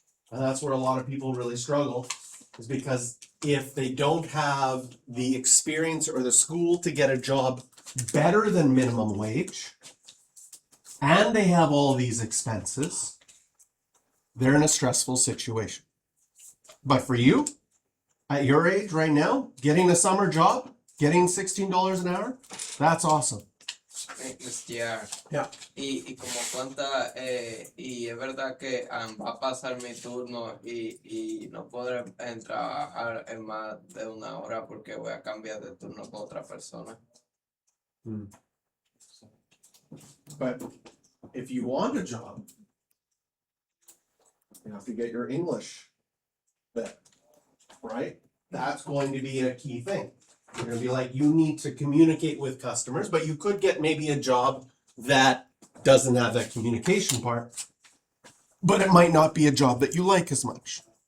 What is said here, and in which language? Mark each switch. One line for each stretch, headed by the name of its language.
English: And that's where a lot of people really struggle, is because if they don't have the experience or the school to get a job better than minimum wage, and they have all these expenses, they're in a stressful situation. But for you, at your age right now, getting a summer job, getting $16 an hour, that's awesome. SGR. Yeah.
Spanish: Y como cuánta, y es verdad que va a pasar mi turno y no podré trabajar en más de una hora porque voy a cambiar de turno con otra persona.
English: But if you want a job, you have to get your English better, right? That's going to be a key thing. You're gonna be like, you need to communicate with customers, but you could get maybe a job that doesn't have that communication part, but it might not be a job that you like as much.